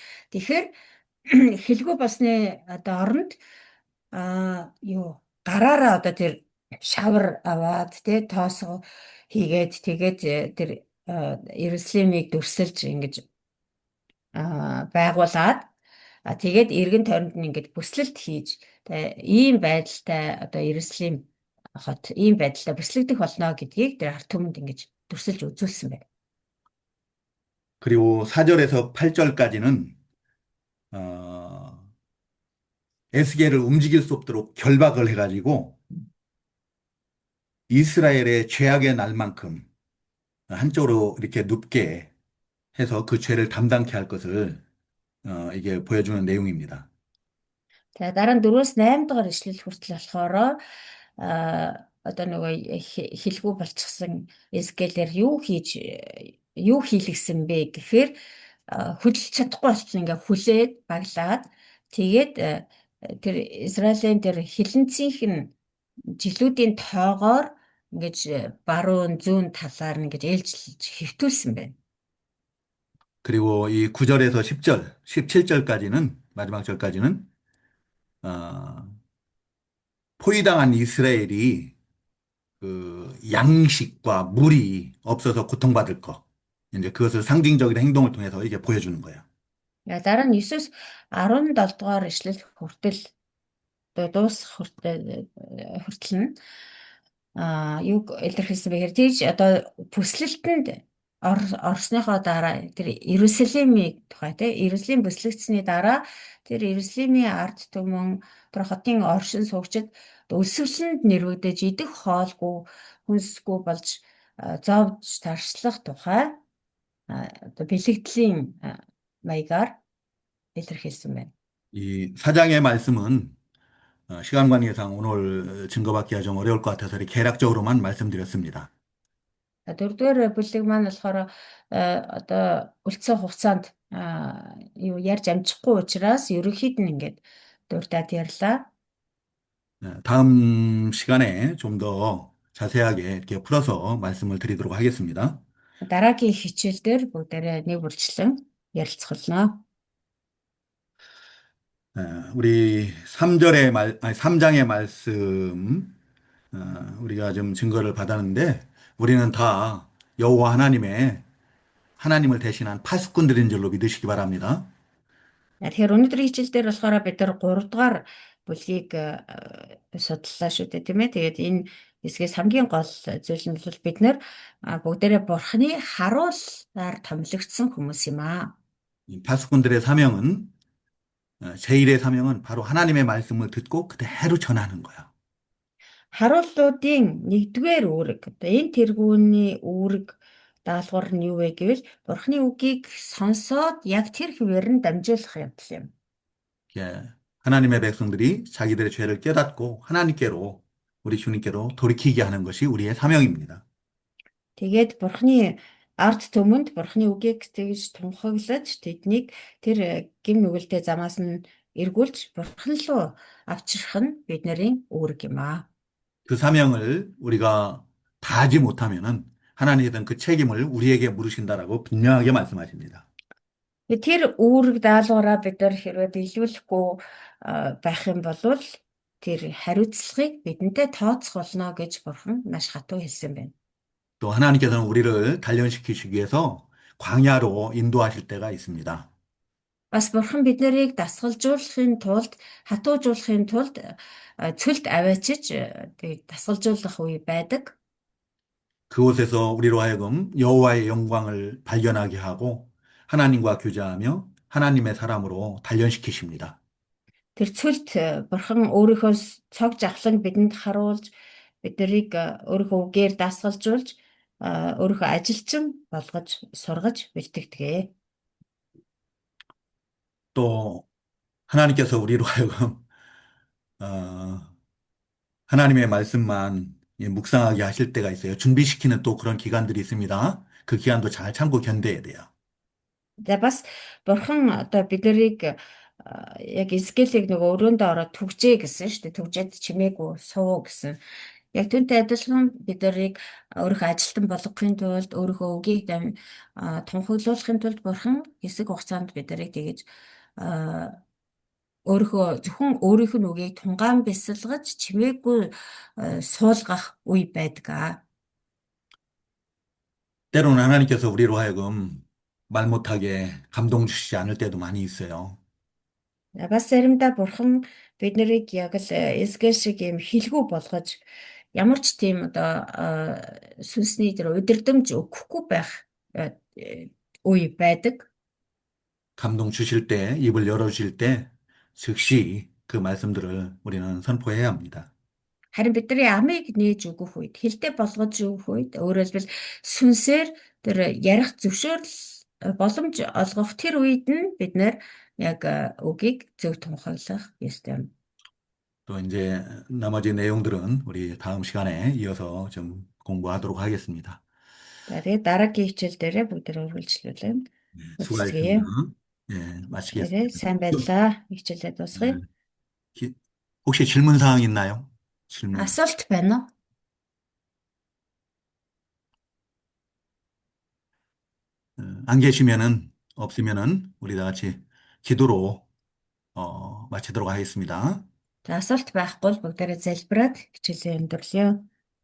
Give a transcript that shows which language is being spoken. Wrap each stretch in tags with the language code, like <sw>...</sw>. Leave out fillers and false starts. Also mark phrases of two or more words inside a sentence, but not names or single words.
<mn>Тэгэхээр хэлгүй болсны одоо оронд юу гараараа одоо тэр шавар аваад тий тоосго хийгээд тэгээд тэр Иерусалимыг дүрсэлж ингэж байгуулад тэгээд эргэн тойронд нь ингэж бүслэлт хийж ийм байдалтай одоо Иерусалим хот ийм байдлаа бүслэгдэх болно гэдгийг тэр ард түмэнд ингэж дүрсэлж үзүүлсэн байна.</mn> <ko>그리고 4절에서 8절까지는 에스겔을 움직일 수 없도록 결박을 해가지고 이스라엘의 죄악의 날만큼 한쪽으로 이렇게 눕게 해서 그 죄를 담당케 할 것을 이게 보여주는 내용입니다.</ko> <mn>За дараа нь 4-8 дугаар ишлэл хүртэл болохоор одоо нөгөө хэлгүй болчихсон эсгэлэр юу хийлгсэн бэ гэхээр хөдөлж чадахгүй болсон ингээ хүлээд баглаад тэгээд тэр Израилийн тэр хилэнцийнх нь жилүүдийн тоогоор ингэж баруун зүүн талаар нь ингэж ээлжлж хэвтүүлсэн байна.</mn> <ko>그리고 이 9절에서 10절, 17절까지는 마지막 절까지는 포위당한 이스라엘이 그 양식과 물이 없어서 고통받을 거. 이제 그것을 상징적인 행동을 통해서 이게 보여주는 거예요.</ko> <mn>Дараа нь 9-с 17 дугаар ишлэл хүртэл дуусах хүртэл нь юг илэрхийлсэн бэхээр тийж одоо бүслэлтэнд орсныхоо дараа тэр Иерусалимийн тухай тий Иерусалим бүслэгдсэний дараа тэр Иерусалимийн ард түмэн тэр хотын оршин суугчид өсвөлсөнд нэрвэгдэж идэх хоолгүй хүнсгүй болж зовж таршлах тухай одоо бэлэгдлийн маягаар илэрхийлсэн байна.</mn> <ko>이 사장의 말씀은 시간 관계상 오늘 증거받기가 좀 어려울 것 같아서 이렇게 개략적으로만 말씀드렸습니다.</ko> <mn>Дөрөвдүгээр бүлэг маань болохоор одоо үлдсэн хугацаанд юу ярьж амжихгүй учраас ерөнхийд нь ингээд дурдаад ярьлаа.</mn> <ko>다음 시간에 좀 더 자세하게 이렇게 풀어서 말씀을 드리도록 하겠습니다.</ko> <mn>Дараагийн хичээлдэр бүгдээрээ нэг бүрчлэн ярилцгална.</mn> <ko>우리 3절의 아니, 3장의 말씀, 우리가 좀 증거를 받았는데, 우리는 다 여호와 하나님을 대신한 파수꾼들인 줄로 믿으시기 바랍니다.</ko> <mn>Тэгэхээр өнөөдрийн хичээлдэр болохоор бид нар 3 дугаар бүлгийг судлаа шүү дээ, тийм ээ. Тэгээд энэ хэсгээс хамгийн гол зүйл нь бол бид нар бүгдээрээ Бурхны харуулаар томилогдсон хүмүүс юм аа.</mn> <ko>이 파수꾼들의 사명은, 제1의 사명은 바로 하나님의 말씀을 듣고 그대로 전하는 거예요.</ko> <mn>Харууллуудын нэгдүгээр үүрэг одоо энэ тэргүүний үүрэг даалгавар нь юу вэ гэвэл Бурхны үгийг сонсоод яг тэр хэвээр нь дамжуулах явдал юм.</mn> <ko>예, 하나님의 백성들이 자기들의 죄를 깨닫고 하나님께로, 우리 주님께로 돌이키게 하는 것이 우리의 사명입니다.</ko> <mn>Тэгээд Бурхны ард түмэнд Бурхны үгийг тэгж тунхаглаж тэднийг тэр гим нүгэлтэй замаас нь эргүүлж Бурхан руу авчрах нь бидний үүрэг юм аа.</mn> <ko>그 사명을 우리가 다하지 못하면은 하나님께서는 그 책임을 우리에게 물으신다라고 분명하게 말씀하십니다.</ko> <mn>Тэр үүрэг даалгавраа бид нар хэрвээ биелүүлэхгүй байх юм бол тэр хариуцлагыг бидэнтэй тооцоолно гэж Бурхан маш хатуу хэлсэн байна.</mn> <ko>또 하나님께서는 우리를 단련시키시기 위해서 광야로 인도하실 때가 있습니다.</ko> <mn>Бас Бурхан биднийг дасгалжуулахын тулд, хатуужуулахын тулд цөлд аваачиж дасгалжуулах үе байдаг.</mn> <ko>그곳에서 우리로 하여금 여호와의 영광을 발견하게 하고 하나님과 교제하며 하나님의 사람으로 단련시키십니다.</ko> <mn>Тэр цөлд Бурхан өөрийнхөө цог жавхлан бидэнд харуулж, биднийг өөрийнхөө үгээр дасгалжуулж, өөрийнхөө ажилчин болгож, сургаж бэлтгэдэг.</mn> <ko>또 하나님께서 우리로 하여금 어, 하나님의 말씀만 묵상하게 하실 때가 있어요. 준비시키는 또 그런 기간들이 있습니다. 그 기간도 잘 참고 견뎌야 돼요.</ko> <mn>За бас Бурхан одоо биднийг яг Эзекиэлийг нөгөө өрөөндөө ороод түгжээ гэсэн шүү дээ. Түгжээд чимээгүй суу гэсэн. Яг түүнтэй адилхан биднийг өөрийнхөө ажилтан болгохын тулд өөрийнхөө үгийг тунхаглуулахын тулд Бурхан хэсэг хугацаанд биднийг тэгэж өөрийнхөө зөвхөн өөрийнх нь үгийг тунгаан бясалгаж чимээгүй суулгах үе байдаг.</mn> <ko>때로는 하나님께서 우리로 하여금 말 못하게 감동 주시지 않을 때도 많이 있어요.</ko> <mn>Бас заримдаа Бурхан биднийг яг л Эзекиэл шиг юм хилгүү болгож ямар ч тийм одоо сүнсний тэр удирдамж өгөхгүй байх үе байдаг.</mn> <ko>감동 주실 때, 입을 열어주실 때, 즉시 그 말씀들을 우리는 선포해야 합니다.</ko> <mn>Харин бидний амийг нээж өгөх үед, хилдэ болгож өгөх үед, өөрөөр хэлбэл сүнсээр тэр ярих зөвшөөрөл боломж олгох тэр үед нь бид нэр яг үгийг зөв тунхаглах ёстой юм.</mn> <ko>또 이제 나머지 내용들은 우리 다음 시간에 이어서 좀 공부하도록 하겠습니다.</ko> <mn>Тэгээд дараагийн хичээл дээрээ бүгд үргэлжлүүлэн</mn> <ko>수고하셨습니다.</ko> <mn>үздэе.</mn> <ko>예,</ko> <mn>Тэгээд</mn> <ko>마치겠습니다.</ko> <mn>сайн байлаа. Хичээлээ дуусгая.</mn> <ko>혹시 질문 사항 있나요? 질문.</ko> <mn>Асуулт байна уу?</mn> <ko>안 계시면은, 없으면은, 우리 다 같이 기도로, 마치도록 하겠습니다.</ko> <mn>За асуулт байхгүй бол бүгдээрээ залбираад хичээлээ өндөрлөё.</mn>